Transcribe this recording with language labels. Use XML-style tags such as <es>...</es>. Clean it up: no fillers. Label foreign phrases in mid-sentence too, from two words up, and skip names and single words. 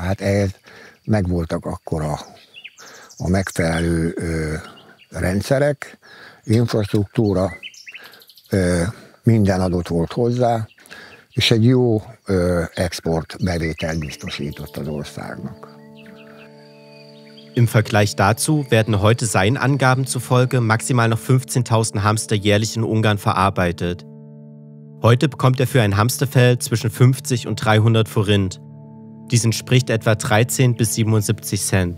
<hu>Hát ehhez megvoltak akkor a megfelelő rendszerek, infrastruktúra, minden adott volt hozzá, és egy jó exportbevételt biztosított az országnak.</hu> <de>Im Vergleich dazu werden heute seinen Angaben zufolge maximal noch 15.000 Hamster jährlich in Ungarn verarbeitet. Heute bekommt er für ein Hamsterfell zwischen 50 und 300 Forint. Dies entspricht etwa 13 bis 77 Cent.</de>